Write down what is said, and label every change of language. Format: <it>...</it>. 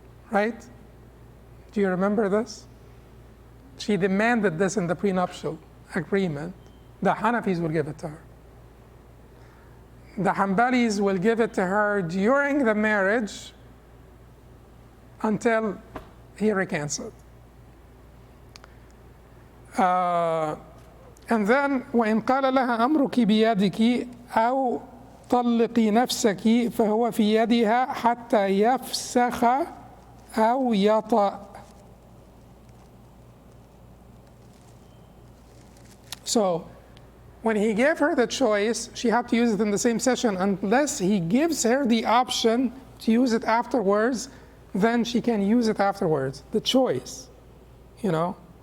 <en>Right? Do you remember this? She demanded this in the prenuptial agreement. The Hanafis will give it to her. The Hanbalis will give it to her during the marriage until he recants it. And then</en> <ar>وإن قال لها أمرك بيدك أو طلقي نفسك فهو في يدها حتى يفسخ أو يطأ.</ar> <en>So when he gave her the choice, she had to use it in the same session. Unless he gives her the option to use it afterwards, then she can use it afterwards. The choice, you know.</en>